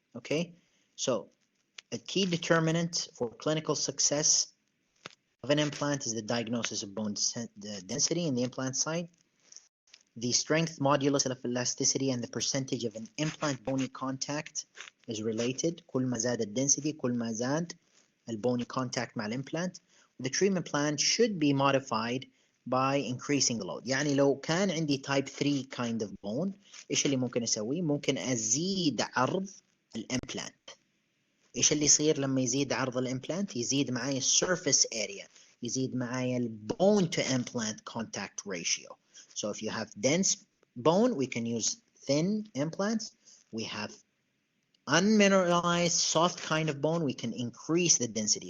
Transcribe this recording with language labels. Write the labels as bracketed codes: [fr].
[en] Okay, so a key determinant for clinical success of an implant is the diagnosis of bone density in the implant site, the strength modulus of elasticity, and the percentage of an implant bony contact is related. [ar] كل ما زاد الدensity كل ما زاد البوني contact مع الامبلانت. [en] The treatment plan should be modified by increasing the load. [ar] يعني لو كان عندي type 3 [en] kind of bone [ar] ايش اللي ممكن اسويه؟ ممكن ازيد عرض الامبلانت. ايش اللي يصير لما يزيد عرض الامبلانت؟ يزيد معي السيرفيس اريا، يزيد معي البون [en] to implant contact ratio. So if you have dense bone, we can use thin implants. We have unmineralized soft kind of bone, we can increase the density.